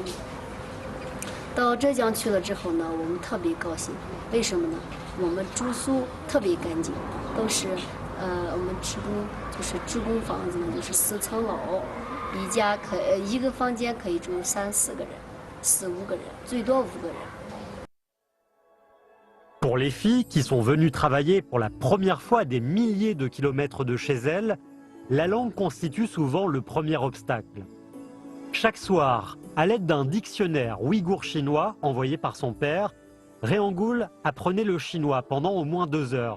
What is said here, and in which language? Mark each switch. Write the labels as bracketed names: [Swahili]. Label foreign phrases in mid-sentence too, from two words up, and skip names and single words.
[Chinese] 到浙江去了之后呢，我们特别高兴，为什么呢？我们住宿特别干净，都是我们职工房子呢，就是4层楼，一个房间可以住3、4个人。 4、5个人，最多5个人。 [French] Pour les filles qui sont venues travailler pour la première fois à des milliers de kilomètres de chez elles, la langue constitue souvent le premier obstacle. Chaque soir, à l'aide d'un dictionnaire ouïghour chinois envoyé par son père, Réangoul apprenait le chinois pendant au moins 2 heures.